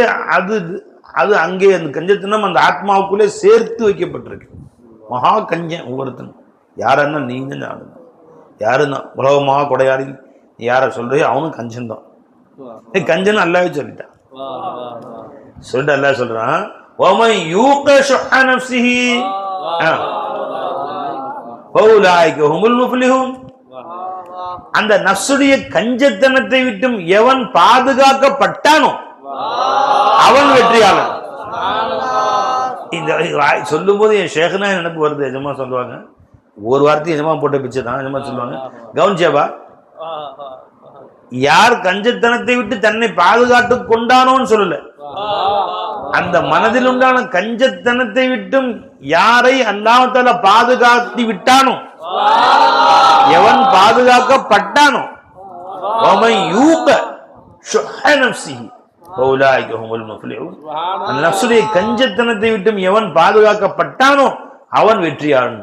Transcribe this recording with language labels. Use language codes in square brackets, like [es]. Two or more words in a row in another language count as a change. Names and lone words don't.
[ta] அது அங்கே அந்த கஞ்சத்தனம் அந்த ஆத்மாவுக்குள்ளே சேர்த்து வைக்கப்பட்டிருக்கு. மகா கஞ்சன் ஒவ்வொருத்தனும். யாருன்னா நீங்க நானும், யாருன்னா உலகமாக கொடையாடி யார சொல்றியோ அவனும் கஞ்சன் தான். கஞ்சன் அல்லாஹ்வே சொல்லிட்டான். சொல்லிட்டு அல்லாஹ் சொல்றான், [ar] وَمَنْ يُوقَ شُحَّ نَفْسِهِ فَأُولَٰئِكَ هُمُ الْمُفْلِحُونَ. [ta] அந்த நஃப்ஸுடைய கஞ்சத்தனத்தை விட்டும் எவன் பாதுகாக்கப்பட்டானோ அவன் வெற்றியாளன். இந்த சொல்லும் போது என் ஷேഖனா எனக்கு வருது. எஜமா சொல்லுவாங்க, ஒரு வார்த்தை எஜமா போட்ட பிச்சை தான். எஜமா சொல்லுவாங்க, கவனிச்சேபா, யார் கஞ்சத்தனத்தை விட்டு தன்னை பாதுகாத்து கொண்டானோன்னு சொல்லல, அந்த மனதில் உண்டான கஞ்சத்தனத்தை விட்டும் யாரை [ar] الله تعالى [ta] பாதுகாத்து விட்டானோ, எவன் பாதுகாக்கப்பட்டானோ, கஞ்சத்தனத்தை விட்டும் எவன் பாதுகாக்கப்பட்டானோ அவன் வெற்றியாளன்.